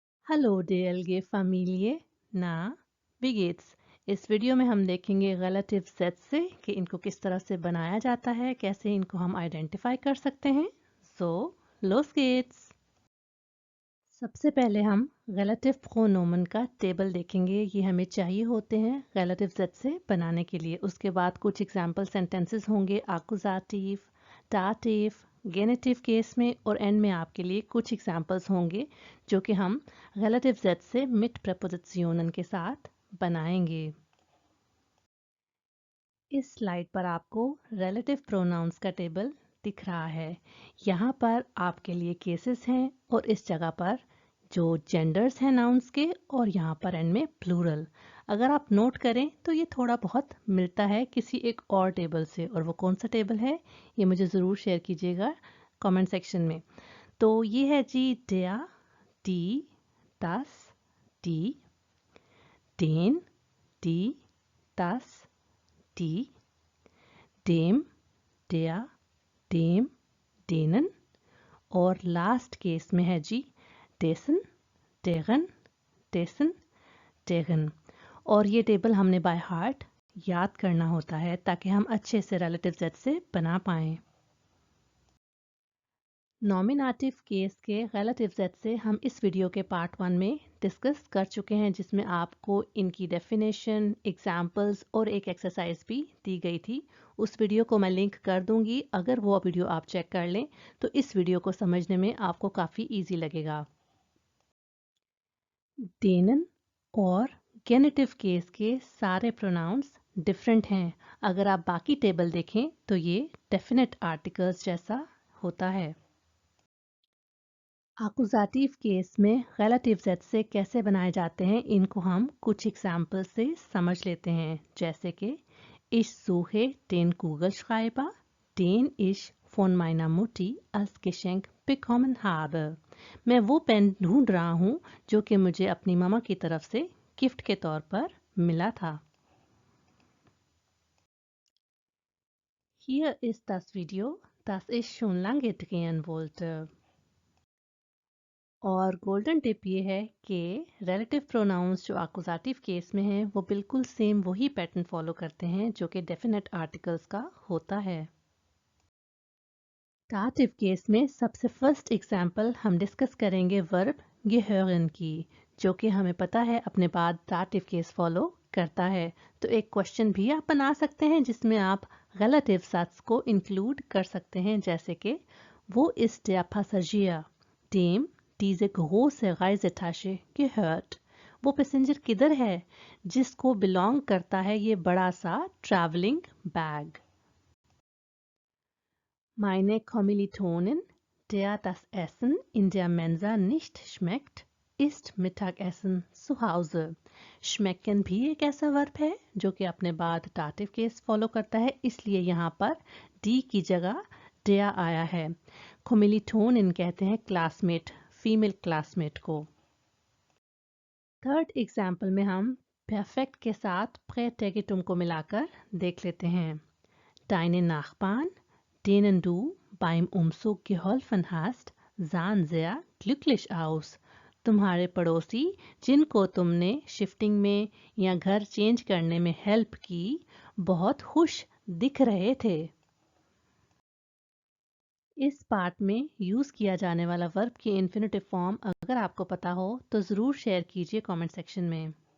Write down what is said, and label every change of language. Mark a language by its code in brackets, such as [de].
[de] Hallo DLG Familie, na, wie geht's? [hi] इस video में हम देखेंगे relative sets से कि इनको किस तरह से बनाया जाता है, कैसे इनको हम आइडेंटिफाई कर सकते हैं। [de] So, los geht's! [hi] सबसे पहले हम relative pronomen का टेबल देखेंगे। ये हमें चाहिए होते हैं relative set से बनाने के लिए। उसके बाद कुछ एग्जाम्पल सेंटेंसेस होंगे accusative, dative, गेनेटिव केस में, और एंड में आपके लिए कुछ एग्जाम्पल्स होंगे जो कि हम relative set से mit prepositionen के साथ बनाएंगे। इस स्लाइड पर आपको relative pronouns का टेबल दिख रहा है। यहाँ पर आपके लिए केसेस हैं और इस जगह पर जो जेंडर्स हैं नाउन्स के, और यहाँ पर एंड में प्लूरल। अगर आप नोट करें तो ये थोड़ा बहुत मिलता है किसी एक और टेबल से, और वो कौन सा टेबल है ये मुझे ज़रूर शेयर कीजिएगा कमेंट सेक्शन में। तो ये है जी [de] der, die, das, die, den, die, das, die, dem, der, dem, denen, और लास्ट केस में है जी dessen, deren, [hi] dessen, deren। और ये टेबल हमने बाय हार्ट याद करना होता है ताकि हम अच्छे से रिलेटिव सेट से बना पाएं। नॉमिनेटिव केस के रिलेटिव सेट से हम इस वीडियो के पार्ट 1 में डिस्कस कर चुके हैं, जिसमें आपको इनकी डेफिनेशन, एग्जाम्पल्स और एक एक्सरसाइज भी दी गई थी। उस वीडियो को मैं लिंक कर दूंगी। अगर वो वीडियो आप चेक कर लें तो इस वीडियो को समझने में आपको काफ़ी इजी लगेगा। डेनन और गेनेटिव केस के सारे प्रोनाउंस डिफरेंट हैं। अगर आप बाकी टेबल देखें तो ये डेफिनेट आर्टिकल्स जैसा होता है। आकुजाटिव केस में रिलेटिव सेट से कैसे बनाए जाते हैं, इनको हम कुछ एग्जाम्पल से समझ लेते हैं। जैसे कि [de] Ich suche den Kugelschreiber, den ich von meiner Mutti als Geschenk bekommen habe। [hi] मैं वो पेन ढूंढ रहा हूँ जो कि मुझे अपनी मामा की तरफ से गिफ्ट के तौर पर मिला था। [de] Hier ist das Video, das ich schon lange drehen wollte। [hi] और गोल्डन टिप ये है कि रिलेटिव प्रोनाउंस जो आकुजाटिव केस में हैं वो बिल्कुल सेम वही पैटर्न फॉलो करते हैं जो कि डेफिनेट आर्टिकल्स का होता है। दाटिव केस में सबसे फर्स्ट एग्जांपल हम डिस्कस करेंगे वर्ब gehören की, जो कि हमें पता है अपने बाद दाटिव केस फॉलो करता है। तो एक क्वेश्चन भी आप बना सकते हैं जिसमें आप रिलेटिव सट्स को इंक्लूड कर सकते हैं, जैसे कि वो [de] ist der Passagier, dem diese große Reisetasche gehört। [hi] वो पैसेंजर किधर है जिसको बिलोंग करता है ये बड़ा सा travelling bag. [de] Meine Kommilitonin, der das Essen in der Mensa nicht schmeckt, ist Mittagessen zu Hause। [hi] schmecken भी एक ऐसा वर्ब है जो कि अपने बाद दाटिव केस फॉलो करता है, इसलिए यहाँ पर डी की जगह der आया है। कोमिलिटोनिन कहते हैं क्लासमेट, फीमेल क्लासमेट को। थर्ड एग्जाम्पल में हम परफेक्ट के साथ प्रेटेगिटुम को मिलाकर देख लेते हैं। [de] Deine Nachbarn, denen du beim Umzug geholfen hast, sahen sehr glücklich aus। [hi] तुम्हारे पड़ोसी जिनको तुमने शिफ्टिंग में या घर चेंज करने में हेल्प की, बहुत खुश दिख रहे थे। इस पार्ट में यूज़ किया जाने वाला वर्ब की इन्फिनेटिव फॉर्म अगर आपको पता हो तो ज़रूर शेयर कीजिए कमेंट सेक्शन में।